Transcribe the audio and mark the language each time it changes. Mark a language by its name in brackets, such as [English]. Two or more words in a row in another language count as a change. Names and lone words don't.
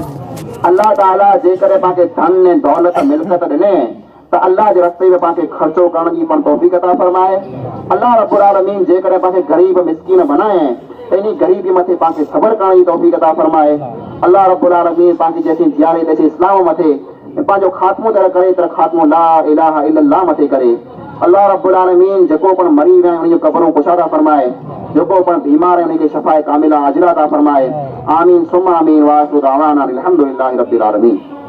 [Sindhi] अल्लाह ताला जेकॾहिं पाण खे धन ऐं दौलत मिल्कत ॾिने त अल्लाह जे रस्ते में पाण खे ख़र्चो करण जी पण तौफ़ीक़ अता फरमाए। अल्लाह [Arabic] رب العالمين [Sindhi] जेकॾहिं पाण खे ग़रीब मिस्कीन बनाए त इन ग़रीबी मथे पाण खे सब्र करण जी तौफ़ीक़ अता फरमाए। अल्लाह [Arabic] رب العالمين [Sindhi] पाण खे जैसी जियारे तैसी इस्लाम मथे पंहिंजो ख़ात्मो तर करे त ख़ात्मो [Arabic] لا إله إلا الله [Sindhi] मथे करे। अल्लाह [Arabic] رب العالمين [Sindhi] जेको पण मरी विया आहिनि उन जूं क़बरूं कुशादा फरमाए, जेको पण बीमार आहे उनखे [Arabic] شفاء كاملة عاجلة [Sindhi] अता फरमाए। [Arabic] آمين ثم آمين. وآخر دعوانا أن الحمد لله رب العالمين.